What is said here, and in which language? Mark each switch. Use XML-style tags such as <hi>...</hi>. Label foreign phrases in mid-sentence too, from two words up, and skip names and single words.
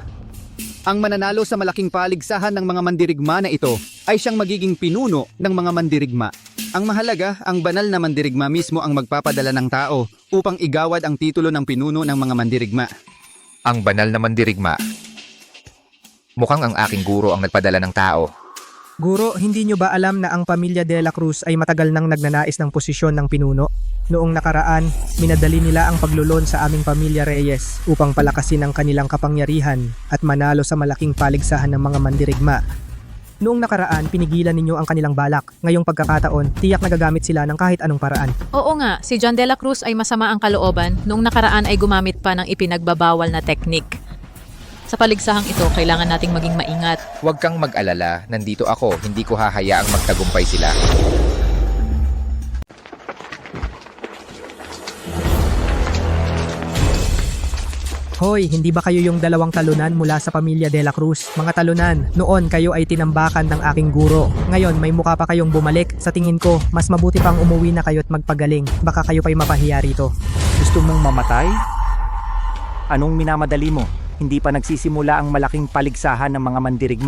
<tl>Ang mananalo sa malaking paligsahan ng mga mandirigma na ito ay siyang magiging pinuno ng mga mandirigma. Ang mahalaga, ang banal na mandirigma mismo ang magpapadala ng tao upang igawad ang titulo ng pinuno ng mga mandirigma. Ang banal na mandirigma. Mukhang ang aking guro ang nagpadala ng tao. Guro, hindi nyo ba alam na ang pamilya de la Cruz ay matagal nang nagnanais ng posisyon ng pinuno? Noong nakaraan, minadali nila ang paglulon sa aming pamilya Reyes upang palakasin ang kanilang kapangyarihan at manalo sa malaking paligsahan ng mga mandirigma. Noong nakaraan, pinigilan ninyo ang kanilang balak. Ngayong pagkakataon, tiyak nagagamit sila ng kahit anong paraan. oo nga, si John de la Cruz ay masama ang kalooban. Noong nakaraan ay gumamit pa ng ipinagbabawal na teknik. Sa paligsahang ito, kailangan nating maging maingat. Huwag kang mag-alala, nandito ako, hindi ko hahayaang magtagumpay sila. Hoy, hindi ba kayo yung dalawang talunan mula sa pamilya de la Cruz? Mga talunan, noon kayo ay tinambakan ng aking guro. Ngayon, may mukha pa kayong bumalik. Sa tingin ko, mas mabuti pang umuwi na kayo at magpagaling. Baka kayo pa'y mapahiya rito. Gusto mong mamatay? Anong minamadali mo? Hindi pa nagsisimula ang malaking paligsahan ng mga mandirigma.</tl>